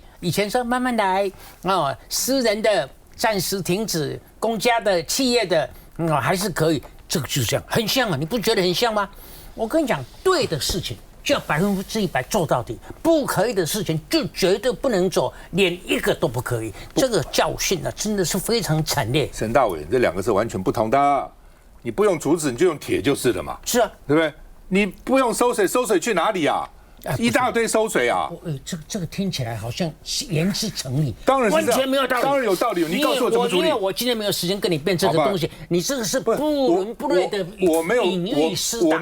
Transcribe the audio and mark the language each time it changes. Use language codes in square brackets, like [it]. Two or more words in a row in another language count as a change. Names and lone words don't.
[zh] 以前說慢慢來啊，私人的暫時停止，公家的、企業的還是可以。這個就是這樣，很像啊，你不覺得很像嗎？我跟你講，對的事情就要100%做到底，不可以的事情就絕對不能做，連一個都不可以。這個教訓啊，真的是非常慘烈。沈大偉，這兩個是完全不同的。你不用竹子，你就用鐵就是了嘛。是啊，對不對？你不用收水，收水去哪裡啊？一大堆收水啊！这个听起来好像言之成理，当然是完全没有道理，当然有道理。你告诉我怎么处理？因为我今天没有时间跟你辩这个东西，你这个是不伦不类的隐喻私党。